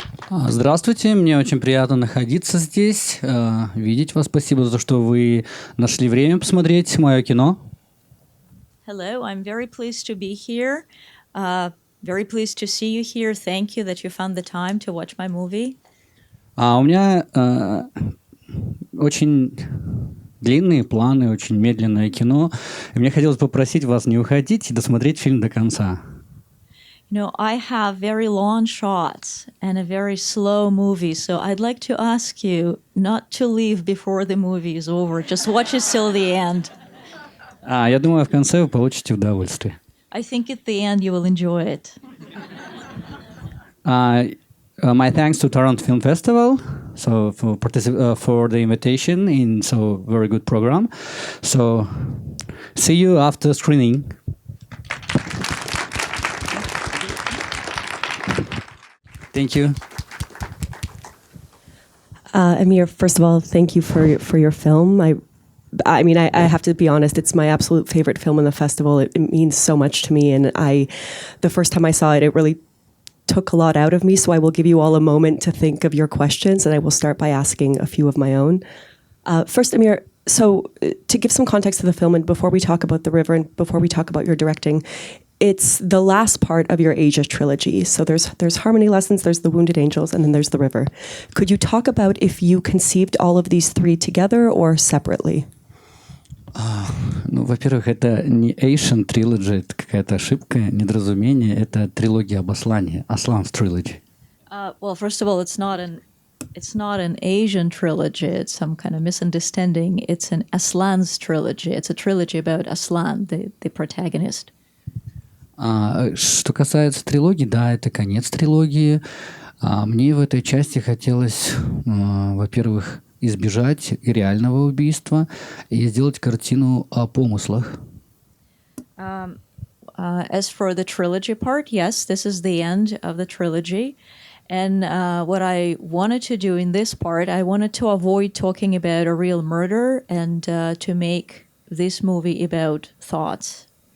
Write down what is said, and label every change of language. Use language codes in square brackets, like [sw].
[ru] Здравствуйте, мне очень приятно находиться здесь, видеть вас. Спасибо за то, что вы нашли время посмотреть мое кино. [en] Hello, I'm very pleased to be here. Very pleased to see you here. Thank you that you found the time to watch my movie. [ru] У меня очень длинные планы, очень медленное кино. И мне хотелось попросить вас не уходить и досмотреть фильм до конца. [en] You know, I have very long shots and a very slow movie, so I'd like to ask you not to leave before the movie is over. Just watch it till the end. [ru] Я думаю, в конце вы получите удовольствие. [en] I think at the end you will enjoy it. My thanks to Toronto Film Festival for the invitation in so very good program. So see you after screening. Thank you. Emir, first of all, thank you for your film. I mean, I have to be honest, it's my absolute favorite film in the festival. It means so much to me, and the first time I saw it, it really took a lot out of me, so I will give you all a moment to think of your questions, and I will start by asking a few of my own. First, Emir, so to give some context to the film, and before we talk about The River, and before we talk about your directing, it's the last part of your Asia trilogy. So there's Harmony Lessons, there's The Wounded Angels, and then there's The River. Could you talk about if you conceived all of these three together or separately? [ru] Ну, во-первых, это не [en] Asian Trilogy, [ru] это какая-то ошибка, недоразумение. Это трилогия об Аслане, [en] Aslan's Trilogy. Well, first of all, it's not an Asian trilogy. It's some kind of misunderstanding. It's an Aslan's trilogy. It's a trilogy about Aslan, the protagonist. [ru] Что касается трилогии, да, это конец трилогии. Мне в этой части хотелось, во-первых, избежать реального убийства и сделать картину о помыслах. [en] As for the trilogy part, yes, this is the end of the trilogy. And what I wanted to do in this part, I wanted to avoid talking about a real murder and to make this movie about thoughts.